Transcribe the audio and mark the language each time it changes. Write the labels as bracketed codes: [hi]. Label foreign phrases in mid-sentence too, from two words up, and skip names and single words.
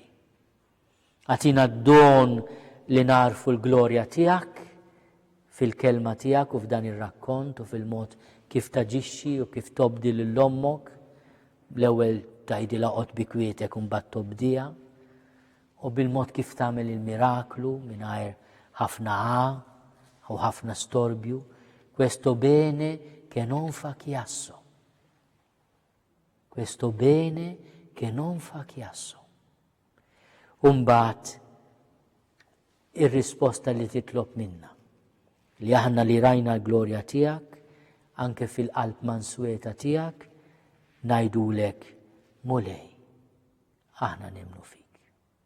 [mt] Għatina d-don li narfu l-glorja tiegħek fil-kelma tiegħek u f'dan ir-rakkont u fil-mod kif taġixxi u kif tobdi lil ommok, l-ewwel tgħidilha qgħod bi kwietek u mbagħad tobdiha, u bil-mod kif tagħmel il-miraklu mingħajr ħafna u ħafna storbju, [it] questo bene che non fa chiasso. Questo bene che non fa chiasso. [mt] Mbagħad ir-risposta li titlob minna, li aħna li rajna l-glorja tiegħek anke fil-qalb mansweta tiegħek ngħidulek mulej aħna nemnu fik.